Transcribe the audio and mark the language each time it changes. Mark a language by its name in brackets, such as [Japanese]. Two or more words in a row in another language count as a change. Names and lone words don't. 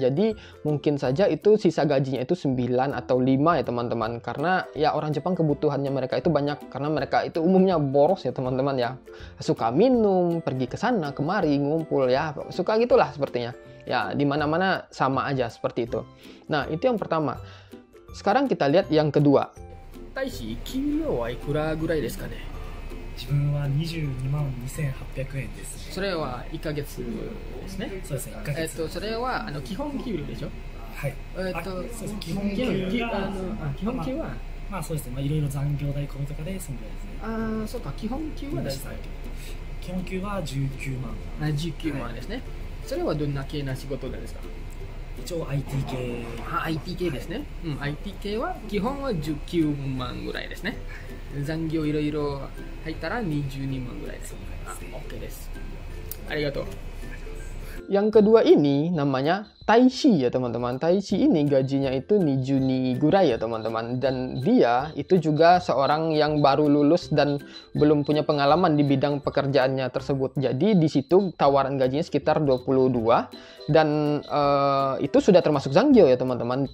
[Indonesian] Jadi mungkin saja itu sisa gajinya itu 9 atau 5 ya teman-teman, karena ya orang Jepang kebutuhannya mereka itu banyak, karena mereka itu umumnya boros ya teman-teman ya, suka minum, pergi ke sana kemari, ngumpul ya, suka gitulah sepertinya ya, dimana-mana sama aja seperti itu. Nah itu yang pertama. Sekarang kita lihat yang kedua. [Japanese] 大使給料はいくらぐらいですかね。自分は22万2800円です。それは1ヶ月ですね。そうですね、1ヶ月。それは基本給料でしょ。はい。そうです。基本給はまあそうですね、まあいろいろ残業代込みとかでそのぐらいですね。ああ、そうか、基本給は大体基本給は19万。 19万ですね。それはどんな系な仕事ですか。一応 IT 系。 IT 系ですね。IT 系は基本は19万ぐらいですね。残業いろいろ入ったら22万ぐらいです。OK です。ありがとう。 [Indonesian] Yang kedua ini namanya Taishi ya teman-teman. Taishi ini gajinya itu [Japanese] 二十二ぐらい [Indonesian] ya teman-teman. Dan dia itu juga seorang yang baru lulus dan belum punya pengalaman di bidang pekerjaannya tersebut. Jadi di situ tawaran gajinya sekitar 22 dan itu sudah termasuk Zanggyo ya teman-teman.